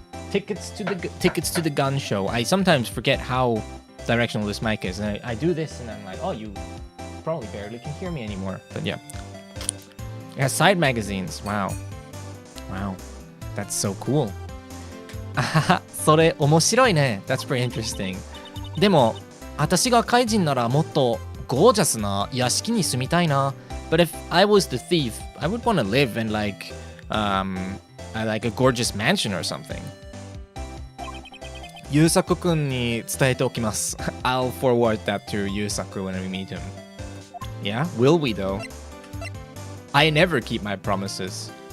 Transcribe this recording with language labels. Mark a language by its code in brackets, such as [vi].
[en] Tickets to the gun show. I sometimes forget how directional this mic is, and I do this, and I'm like, oh, you probably barely can hear me anymore. But yeah, it has side magazines. Wow, that's so cool. [ja] それ面白いね. [en] That's pretty interesting. [ja] でも私が怪人ならもっとゴージャスな屋敷に住みたいな. [en] But if I was the thief, I would want to live in like a gorgeous mansion or something. [ja] 優作くんに伝えておきます. [en] I'll forward that to 優作 when we meet him. Yeah, will we though? I never keep my promises.